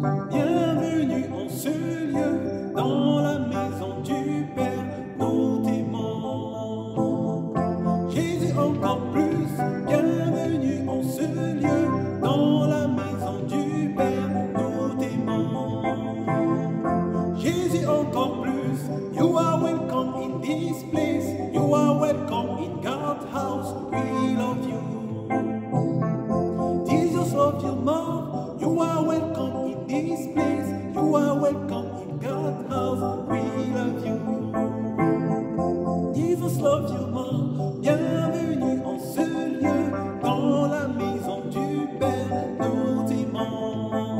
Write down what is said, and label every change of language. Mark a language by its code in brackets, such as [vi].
[fr] Bienvenue en ce lieu, dans la maison du Père, nous t'aimons. Jésus encore plus, bienvenue en ce lieu, dans la maison du Père, nous t'aimons. Jésus encore plus, [en] you are welcome in this place, you are welcome in God's house, we love you. Jesus love you more, you are welcome in this place, you are welcome in God's house, we love you. Jesus love you more, [fr] bienvenue en ce lieu, dans la maison du Père, nous t'aimons.